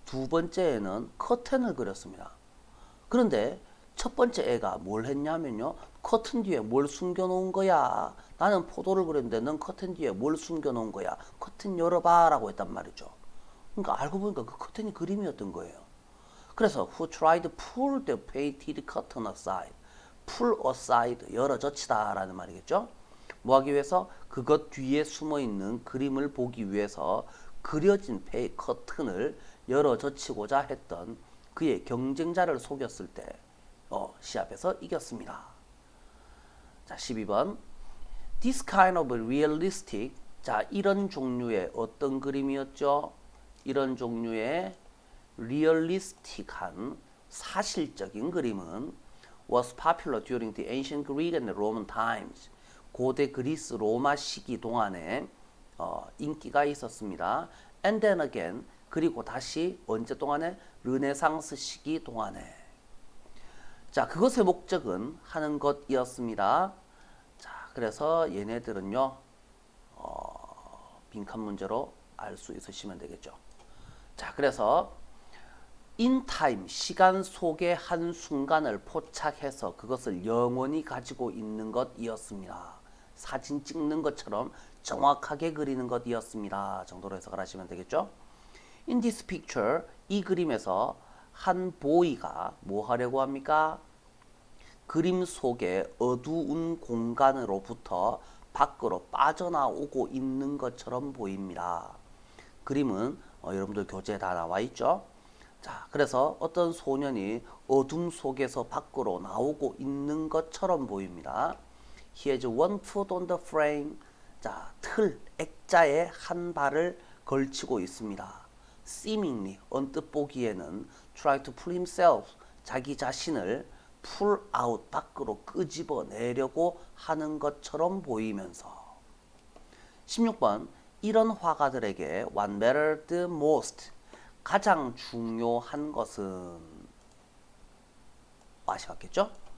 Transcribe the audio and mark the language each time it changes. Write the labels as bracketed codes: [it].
[ko] 두 번째 애는 커튼을 그렸습니다. 그런데 첫 번째 애가 뭘 했냐면요, 커튼 뒤에 뭘 숨겨놓은 거야. 나는 포도를 그렸는데 넌 커튼 뒤에 뭘 숨겨놓은 거야. 커튼 열어봐 라고 했단 말이죠. 그러니까 알고 보니까 그 커튼이 그림이었던 거예요. [en] 그래서 who tried to pull the painted curtain aside, pull aside, [ko] 열어젖히다 라는 말이겠죠. 뭐 하기 위해서? 그것 뒤에 숨어있는 그림을 보기 위해서 그려진 커튼을 열어젖히고자 했던 그의 경쟁자를 속였을 때 시합에서 이겼습니다. 자, 12번 [en] This kind of realistic, [ko] 자, 이런 종류의 어떤 그림이었죠? 이런 종류의 리얼리스틱한 사실적인 그림은 [en] was popular during the ancient Greek and Roman times. [ko] 고대 그리스 로마 시기 동안에 인기가 있었습니다. [en] And then again, [ko] 그리고 다시 언제 동안에? 르네상스 시기 동안에. 자, 그것의 목적은 하는 것이었습니다. 자, 그래서 얘네들은요, 빈칸 문제로 알 수 있으시면 되겠죠. 자, 그래서 in time, 시간 속의 한 순간을 포착해서 그것을 영원히 가지고 있는 것이었습니다. 사진 찍는 것처럼 정확하게 그리는 것이었습니다. 정도로 해석을 하시면 되겠죠. [en] In this picture, [ko] 이 그림에서 한 보이가 뭐 하려고 합니까? 그림 속의 어두운 공간으로부터 밖으로 빠져나오고 있는 것처럼 보입니다. 그림은 여러분들 교재에 다 나와 있죠? 자, 그래서 어떤 소년이 어둠 속에서 밖으로 나오고 있는 것처럼 보입니다. [en] He has one foot on the frame. [ko] 자, 틀, 액자에 한 발을 걸치고 있습니다. Seemingly, 언뜻 보기에는 [en] try to pull himself, [ko] 자기 자신을 pull out, 밖으로 끄집어내려고 하는 것처럼 보이면서 16번, 이런 화가들에게 [en] what mattered the most, [ko] 가장 중요한 것은 맛이 같겠죠?